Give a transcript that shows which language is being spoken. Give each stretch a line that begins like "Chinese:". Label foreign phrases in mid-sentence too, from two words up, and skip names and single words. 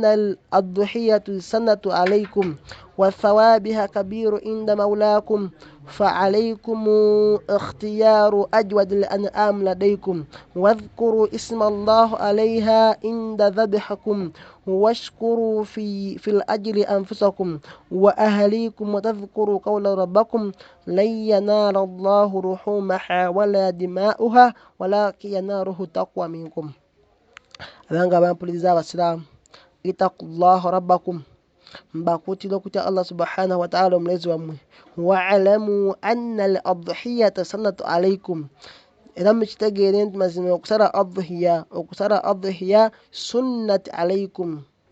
Arabic: الضحية السنة عليكم وثوابها كبير عند مولاكم فعليكم اختيار أجود الأنعام لديكم واذكروا اسم الله عليها عند ذبحكم واشكروا في الأجل أنفسكم وأهليكم وتذكروا قول ربكم لن ينال الله لحومها ولا دماؤها ولكن يناله التقوى منكم.
Ganda: Abanga bampuliza abasiramu
Arabic: اتقوا الله ربكم
Ganda: mbakutira okutya
Arabic: الله سبحانه وتعالى
Ganda: omulezi wammwe
Arabic: واعلموا أن الأضحية سنة عليكم
Ganda: era mukitegeere nti mazima okusala adhiya
Arabic: سنة عليكم